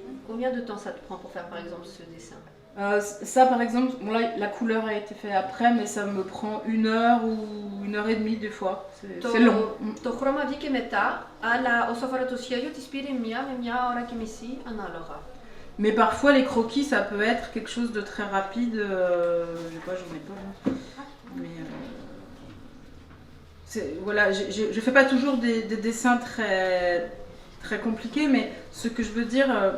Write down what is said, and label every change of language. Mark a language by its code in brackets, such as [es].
[fr] Combien de temps ça te prend pour faire par exemple ce dessin? Ça par exemple, bon là la couleur a été faite après, mais ça me prend 1 heure ou 1 heure et demie des fois. C'est long. [el] Το χρώμα βγήκε μετά, αλλά όσο αφορά το σχέδιο της πήρε 1 με 1 ώρα και μισή ανάλογα. [fr] Mais parfois les croquis ça peut être quelque chose de très rapide. Je sais pas, j'en ai pas là. Mais voilà, je fais pas toujours des dessins très compliqués, mais ce que je veux dire.